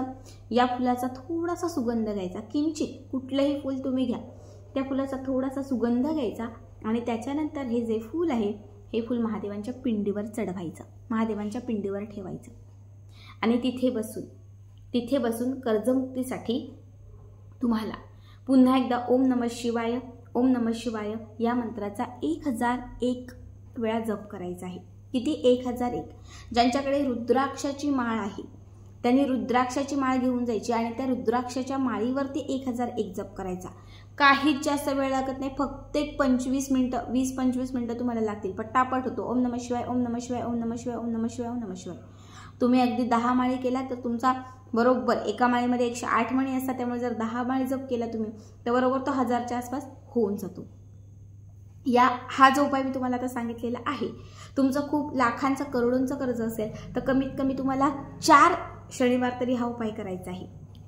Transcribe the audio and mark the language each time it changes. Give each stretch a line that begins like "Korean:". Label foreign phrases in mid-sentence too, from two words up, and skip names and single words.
Marathi: या फुलाचा थोडासा सुगंध घ्यायचा, किंचित, कुठलंही फूल तुम्ही घ्या, त्या फुलाचा थोडासा सुगंध घ्यायचा आणि त्याच्यानंतर हे जे फूल आहे हे फूल महादेवांच्या पिंडीवर चढवायचं, महादेवांच्या पिंडीवर ठेवायचं आणि तिथे बसून कर्जमुक्तीसाठी तुम्हाला पुन्हा एकदा
Sanskrit: ओम नमः शिवाय
Marathi: या मंत्राचा 1001 वेळा जप करायचा आहे। किती? 1001। ज्यांच्याकडे रुद्राक्षाची माळ आहे त्यांनी रुद्राक्षाची माळ घेऊन जायची आणि त्या रुद्राक्षाच्या माळीवरती 1001 जप करायचा। काहीच जास्त वेळ लागत नाही, फक्त 25 मिनिटं, 20-25 मिनिटं तुम्हाला लागतील, पटापट होतो।
Sanskrit: ओम नमः शिवाय, ओम नमः शिवाय, ओम नमः शिवाय, ओम नमः शिवाय, ओम नमः शिवाय।
Marathi: तुम्ही अगदी 10 माळी केला तर तुमचा बरोबर, एका माळीमध्ये 108 मणी असतात, त्यामुळे जर 10 माळी जप केला तुम्ही तर बरोबर तो 1000च्या आसपास होऊन जातो। हा जो उपाय मी तुम्हाला आता सांगितलेला आहे, तुमचं खूप लाखांचं करोडोंचं कर्ज असेल तर कमीत कमी तुम्हाला 4 शनिवार तरी हा उपाय करायचा आहे।